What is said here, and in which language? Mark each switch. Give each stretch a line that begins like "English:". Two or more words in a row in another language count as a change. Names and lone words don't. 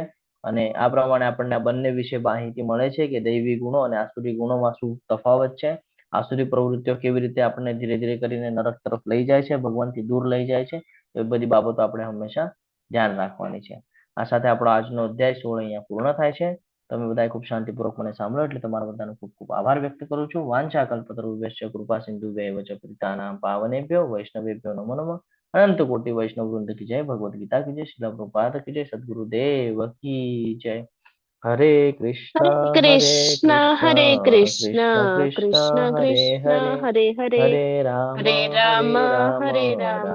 Gujarati: અને આ પ્રમાણે આપણને આ બંને વિશે માહિતી મળે છે કે દૈવી ગુણો અને આસુરી ગુણોમાં શું તફાવત છે, આસુરી પ્રવૃત્તિઓ કેવી રીતે આપણને ધીરે ધીરે કરીને નરક તરફ લઈ જાય છે, ભગવાનથી દૂર લઈ જાય છે. એ બધી બાબતો આપણે હંમેશા ધ્યાન રાખવાની છે. આ સાથે આપણો આજનો અધ્યાય 16 અહીંયા પૂર્ણ થાય છે. તમે બધાએ ખૂબ શાંતિપૂર્વક મને સાંભળો એટલે તમારા બધાનો ખૂબ ખૂબ આભાર વ્યક્ત કરું છું.
Sanskrit: વાંછા કલ્પતરુભ્યશ્ચ કૃપા સિંધુભ્યૈવ ચ પતિતાનાં પાવનેભ્યો વૈષ્ણવેભ્યો નમો નમઃ.
Hindi: अनंत कोटी वैष्णव वृंद की जय, भगवद गीता की जय, श्रील प्रभुपाद की जय, सदगुरुदेव की जय.
Sanskrit: હરે કૃષ્ણ હરે કૃષ્ણ, હરે કૃષ્ણ કૃષ્ણ, કૃષ્ણ કૃષ્ણ હરે કૃષ્ણ, હરે, હરે હરે, હરે રામ હરે રામ, હરે રામ,